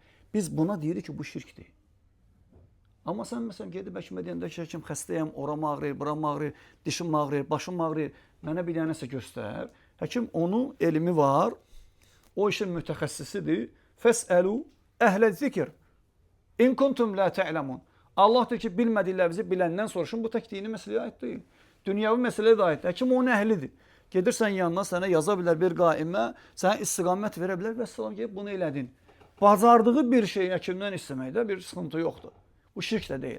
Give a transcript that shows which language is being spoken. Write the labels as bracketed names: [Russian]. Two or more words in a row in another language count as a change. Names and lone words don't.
[Azerbaijani] Biz buna deyirik ki, bu şirkdir. Amma sən məsələn gedib həkimə deyəndə ki, həkim xəstəyəm, oram ağrıyır, buram ağrıyır, dişim ağrıyır, başım ağrıyır, mənə bir dənə nəsə göstər. Həkim onun elmi var, o işin mütəxəssisidir. [Arabic] فاسألوا أهل الذكر إن كنتم لا تعلمون. [Azerbaijani] Allah deyir ki, bilmədiklərinizi biləndən soruşun. Bu tək dini məsələyə aid deyil. Dünyavi məsələyə də aiddir. Həkim onun əhlidir. Gedirsən yanına, sənə yaza bilər bir qaimə, sənə istiqamət verə bilər və salam ki, bunu elədin. Bacardığı bir şeyi həkimdən istəməkdə bir sıxıntı yoxdur. Bu şirk də deyil.